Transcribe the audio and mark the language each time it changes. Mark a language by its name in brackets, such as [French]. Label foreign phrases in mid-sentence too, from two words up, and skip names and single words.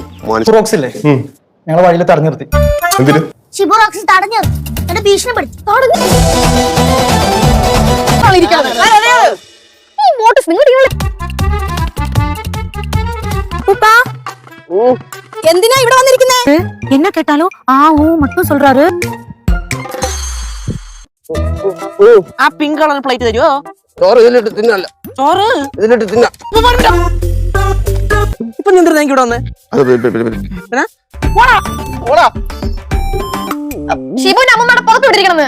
[Malayalam] റോക്സില്ലേ ഞങ്ങളെ വഴിയിൽ തടഞ്ഞു നിർത്തി. എന്തിന്? ഷിബുറോക്സ് തടഞ്ഞു എന്നെ ഭീഷണിപ്പെടുത്തി. എന്തിനാ ഇവിടെ വന്നിരിക്കുന്നേ? [Tamil] என்ன கேட்டாலும் ஆ ஊ மட்டும் சொல்றாரு. [Malayalam] ആ പിങ്ക് കളർ പ്ലേറ്റ് തരുമോ? ചോറ് ഇതിലിട്ട് തിന്നല്ല, ചോറ് ഇതിലിട്ട് തിന്ന. ഇപ്പൊ നിന്നിരുന്ന ഇവിടെ വന്ന് ഷിബുവിന്റെ അമ്മൂമ്മയുടെ പുറത്ത് വിട്ടിരിക്കണെന്ന്.